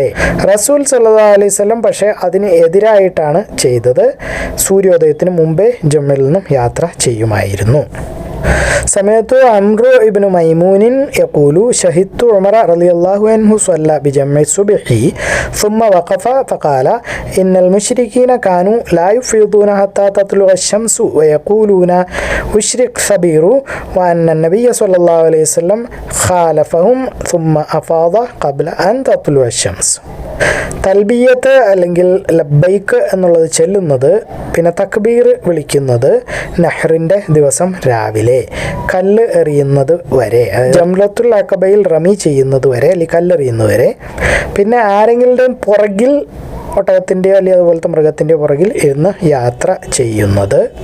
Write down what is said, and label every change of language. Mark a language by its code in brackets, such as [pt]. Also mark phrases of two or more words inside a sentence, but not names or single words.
[ml] റസൂൽ [ar] صلى الله عليه وسلم [ml] പക്ഷേ അതിന് എതിരായിട്ടാണ് ചെയ്തത്. സൂര്യോദയത്തിന് മുമ്പേ ജമ്മയിൽ നിന്നും യാത്ര ചെയ്യുമായിരുന്നു. [ar] സമയത്ത് عمرو بن ميمون يقول شهدت عمر رضي الله عنه صلى بجمع الصبح ثم وقف فقال إن المشركين كانوا لا يفيضون حتى تطلع الشمس ويقولون أشرق صبير وأن النبي صلى الله عليه وسلم خالفهم ثم أفاض قبل أن تطلع الشمس. [ml] തൽബിയത്ത് അല്ലെങ്കിൽ ലബ്ബൈക്ക് എന്നുള്ളത് ചെല്ലുന്നത്, പിന്നെ തക്ബീർ വിളിക്കുന്നത് നഹ്റിൻ്റെ ദിവസം രാവിലെ കല്ല് എറിയുന്നത് വരെ, ജംറത്തുൽ അഖബയിൽ റമി ചെയ്യുന്നത് വരെ അല്ലെങ്കിൽ കല്ലെറിയുന്നത് വരെ. പിന്നെ ആരെങ്കിലും പുറകിൽ ഒട്ടകത്തിൻ്റെയോ അല്ലെങ്കിൽ അതുപോലത്തെ മൃഗത്തിൻ്റെയോ പുറകിൽ ഇരുന്ന് യാത്ര ചെയ്യുന്നത്.